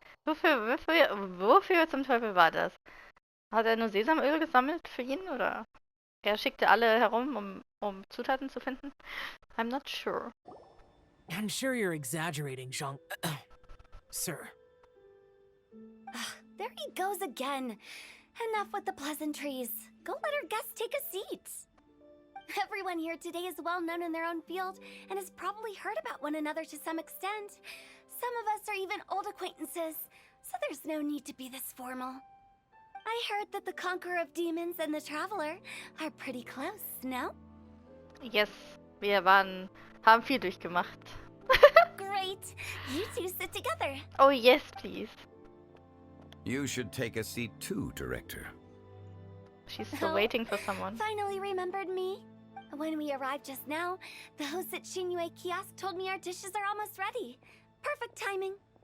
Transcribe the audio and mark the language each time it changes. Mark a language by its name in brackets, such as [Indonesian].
[German] Wofür zum Teufel war das? Hat er nur Sesamöl gesammelt für ihn, oder? Er schickte alle herum, um Zutaten zu finden? [English] I'm not sure. I'm sure you're exaggerating, Jean. Sir. There he goes again. Enough with the pleasantries. Go let our guests take a seat. Everyone here today is well known in their own field and has probably heard about one another to some extent. Some of us are even old acquaintances, so there's no need to be this formal. I heard that the Conqueror of Demons and the Traveler are pretty close, no? [German] Yes, wir haben viel durchgemacht. [English] Great. You two sit together. Oh yes, please. You should take a seat too, director. She's still waiting for someone. Finally remembered me. When we arrived just now, the host at Xinyue Kiosk told me our dishes are almost ready. Perfect timing.